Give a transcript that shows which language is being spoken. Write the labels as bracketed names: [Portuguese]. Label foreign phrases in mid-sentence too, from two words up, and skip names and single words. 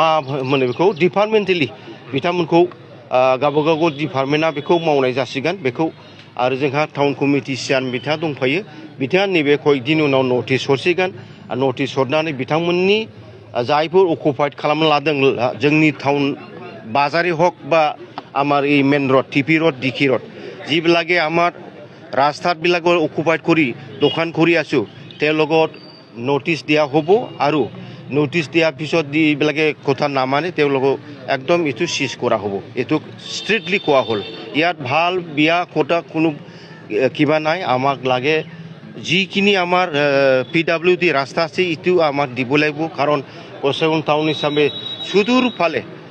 [Bodo] होनो बेखौ डिपार्टमेन्टेलि बिथांमोनखौ गावबागाव डिपार्टमेन्टआ बेखौ मावनाय जासिगोन बेखौ आरो जोंहा [English] town committee chairman [Bodo] बिथाङा दंफायो बिथाङा नैबे कयेकदिन उनाव नटिस हरसिगोन नटिस हरनानै बिथांमोननि जायफोर अकुपाइड खालामना लादों जोंनि टाउन बाजारे हक [Assamese] বা আমার এই মেন রড টিপি রড ডিকি রড যিবিলাকে আমাৰ ৰাস্তাবিলাকৰ অকুপাইড কৰি দোকান কৰি আছোঁ তেওঁলোকক নটিচ দিয়া হ'ব আৰু নটিচ দিয়াৰ পিছত যিবিলাকে কথা নামানে তেওঁলোকক একদম এইটো চিজ কৰা হ'ব এইটো ষ্ট্ৰিক্টলি কোৱা হ'ল ইয়াত ভাল বিয়া কথা কোনো কিবা নাই আমাক লাগে যিখিনি আমাৰ পিডব্লিউডি ৰাস্তা আছে এইটো আমাক দিব লাগিব কাৰণ গসাইগাঁও টাউন হিচাপে সুদূৰ ফালে